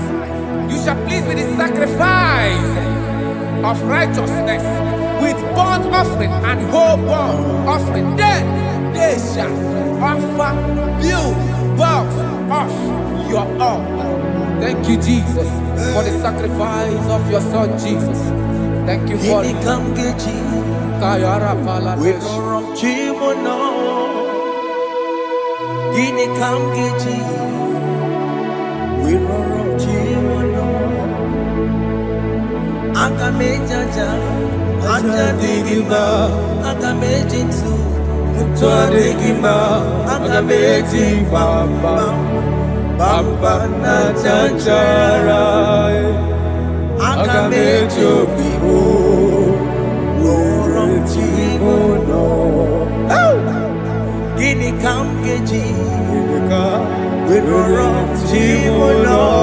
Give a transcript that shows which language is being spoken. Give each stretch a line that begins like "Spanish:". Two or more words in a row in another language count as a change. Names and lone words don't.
English: You shall please with the sacrifice of righteousness, with burnt offering and whole burnt offering. Then they shall offer build works of your own. Thank you, Jesus, for the sacrifice of your Son, Jesus. Thank you for it. Kayara Paladesh. Akamejaja, ajadigima, akamejitu, mutuadigima, akamejibamba, bamba na chanchara, akamejobibo, woromchimono. Gini kamgeji, woromchimono.